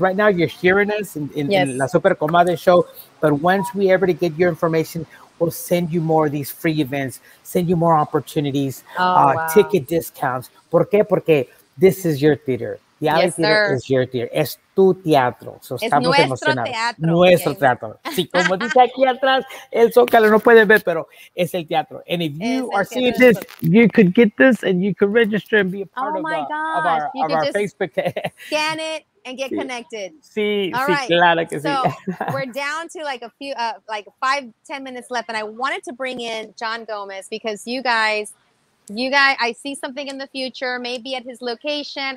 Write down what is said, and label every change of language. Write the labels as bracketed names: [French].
[English] Right now, you're hearing us in La Super Comadre show, but once we ever get your information, we'll send you more of these free events, send you more opportunities, ticket discounts. [Spanish] ¿Por qué? Porque [English] this is your theater. The Alley Theater is your theater. [Spanish] Es tu teatro. So es nuestro teatro. Nuestro teatro. Sí, como dice aquí atrás, el Zócalo no puede ver, pero es el teatro. [English] And if you are seeing this, you could get this and you could register and be a part of our Facebook. Scan it and get connected. [Spanish] Sí, claro que sí. [English] So we're down to like a few, 5-10 minutes left. And I wanted to bring in John Gomez, because you guys, I see something in the future, maybe at his location.